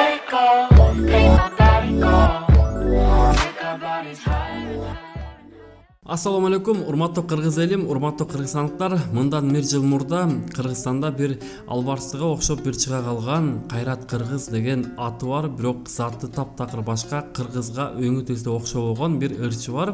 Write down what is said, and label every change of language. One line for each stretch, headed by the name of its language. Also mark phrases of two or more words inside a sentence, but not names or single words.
English: go, make my body go, make our bodies higher.
Arabic: السلام عليكم,
Kyrgyz: урматтуу кыргыз элим, урматтуу кыргызстандыктар. Мындан 1 жыл мурда Кыргызстанда бир албарстыга окшоп бир чыга калган Кайрат Кыргыз деген аты бар, бирок заты таптакыр башка, кыргызга өңү тилсе окшобогон бир ырчы бар.